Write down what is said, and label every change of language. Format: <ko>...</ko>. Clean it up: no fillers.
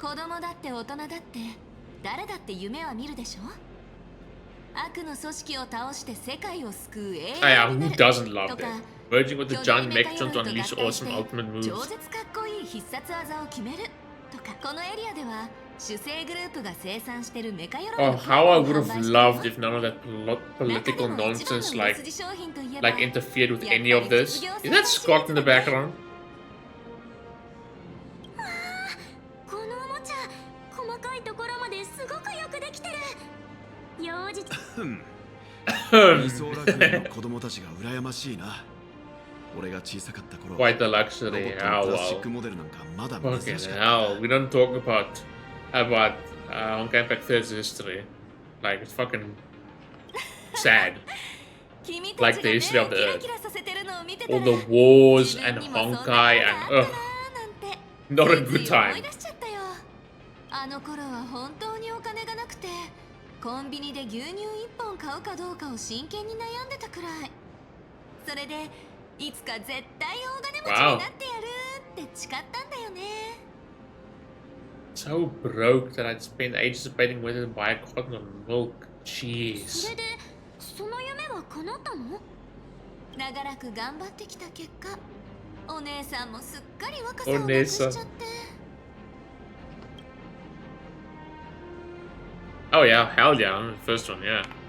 <ja>子供だって大人だって誰だって夢は見るでしょ。悪の組織を倒して世界を救う英雄になる。</ja> <en>Who doesn't love that? Merging with the giant Mectron to unleash awesome ultimate moves.</en> <ja>超絶かっこいい必殺技を決めるとか。このエリアでは主製グループが生産してるメカ鎧。</ja> <en>Oh, how I would have loved if none of that political nonsense like interfered with any of this. Is that Scott in the background?</en> <ja>このおもちゃ細かいところまですごくよくできてる。幼児理想楽園の子供たちが羨ましいな。俺が小さかった頃、</ja> <en>Quite the luxury. How well. Fucking hell. We don't talk about Honkai Impact 3's history. Like, it's fucking sad. Like the history of the Earth. All the wars and Honkai and not a good time.</en> <ja>あの頃は本当にお金がなくて、コンビニで牛乳1本買うかどうかを真剣に悩んでたくらい。それでいつか絶対大金持ちになってやるって誓ったんだよね。</ja> <en>So broke that I'd spent ages debating whether to buy a carton of milk. Jeez.</en> <ja>それでその夢は叶ったの？長らく頑張ってきた結果、お姉さんもすっかり若さをなくしちゃって。</ja> <en>Oh yeah, hell yeah, the first one, yeah.</en>